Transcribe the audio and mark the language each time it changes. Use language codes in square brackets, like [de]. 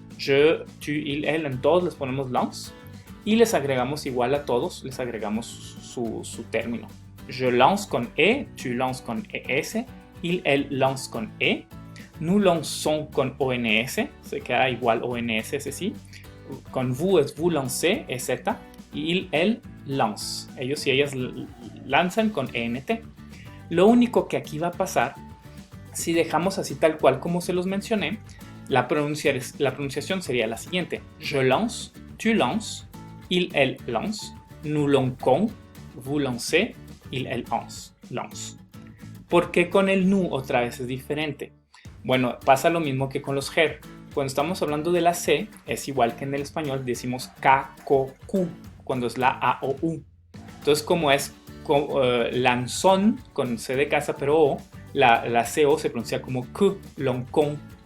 [es] Je, tu, il, elle, en todos les ponemos lance y les agregamos igual a todos, les agregamos su término. Je lance con E, tu lances con ES, il, elle lance con E, nous lançons con ONS, se queda igual ONS, ese sí. Con vous es vous lancez, EZ, y il, elle lance. Ellos y ellas lanzan con ENT. Lo único que aquí va a pasar, si dejamos así tal cual como se los mencioné, la pronunciación sería la siguiente. [fr] Je lance, tu lances, il, elle lance, nous lançons, vous lancez, il, elle lance. [es] ¿Por qué con el nu otra vez es diferente? Bueno, pasa lo mismo que con los ger. Cuando estamos hablando de la C, es igual que en el español, decimos K, Ko, Q, cuando es la A o U. Entonces, como es lanzón con C de casa pero O, la CO se pronuncia como Q, loncón.